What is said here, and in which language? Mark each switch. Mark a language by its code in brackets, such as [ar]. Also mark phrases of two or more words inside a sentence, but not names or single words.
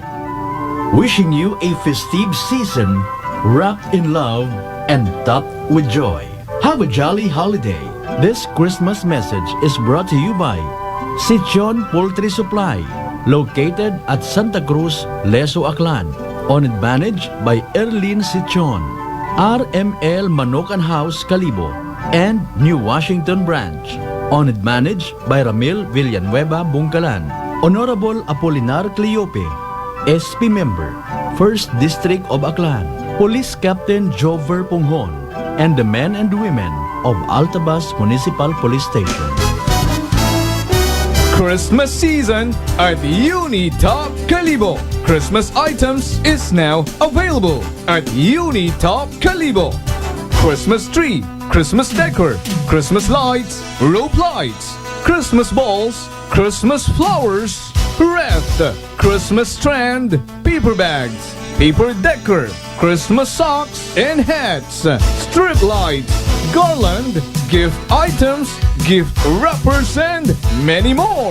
[en] Wishing you a festive season wrapped in love and topped with joy. Have a jolly holiday. This Christmas message is brought to you by Sichon Poultry Supply, located at Santa Cruz, Leso, Aklan. Owned and managed by Erlene Sichon. RML Manokan House, Calibo, and New Washington Branch. Owned and managed by Ramil Villanueva, Bungkalan. Honorable Apolinar Cleope, SP Member, 1st District of Aklan. Police Captain Jover Punghon, and the men and women of Altabas Municipal Police Station. Christmas season at Unitop Calibo. Christmas items is now available at Unitop Calibo. Christmas tree, Christmas decor, Christmas lights, rope lights, Christmas balls, Christmas flowers, wreath, Christmas strand, paper bags, paper decor, Christmas socks and hats, strip lights, garland, gift items, gift wrappers, and many more.